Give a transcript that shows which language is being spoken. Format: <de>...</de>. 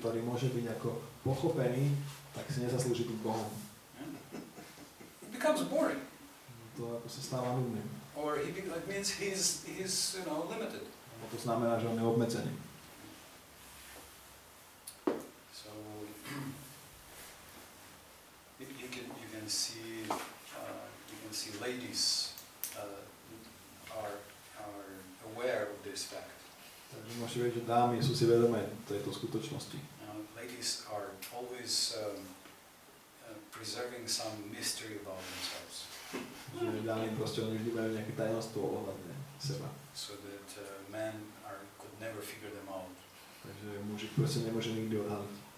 <sk>Ktorý môže byť ako pochopený, tak si nezaslúži byť Bohom.</sk> <en>It becomes boring.</en> <sk>To ako sa stáva nudným.</sk> <en>Or it means he's limited.</en> <sk>To znamená, že on je obmedzený.</sk> <en>So you can see ladies are aware of this fact.</en> <sk>Takže môžete vedieť, že dámy sú si vedomé tejto skutočnosti.</sk> <en>Ladies are always preserving some mystery about themselves.</en> <sk>Že dámy proste oni vždy majú nejaké tajomstvo ohľadne seba.</sk> <en>So that men could never figure them out.</en> <sk>Takže muži proste nemôže nikdy odhaliť.</sk>